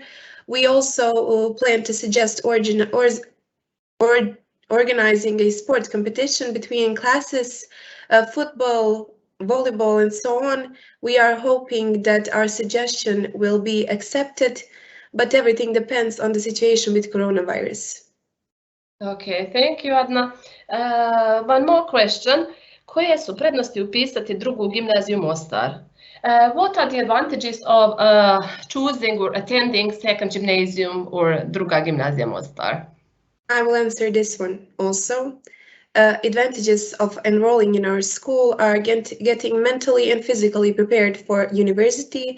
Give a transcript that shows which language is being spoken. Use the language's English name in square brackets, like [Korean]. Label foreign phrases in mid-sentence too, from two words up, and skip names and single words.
[English] We also plan to suggest organizing a sport competition between classes, football, volleyball, and so on. We are hoping that our suggestion will be accepted, but everything depends on the situation with coronavirus. Okay, thank you, Adna. One more question. [Bosnian] Koje su prednosti upisati drugu gimnaziju Mostar? [English] What are the advantages of choosing or attending second gymnasium or Druga gimnazija Mostar? I will answer this one also. Advantages of enrolling in our school are getting mentally and physically prepared for university.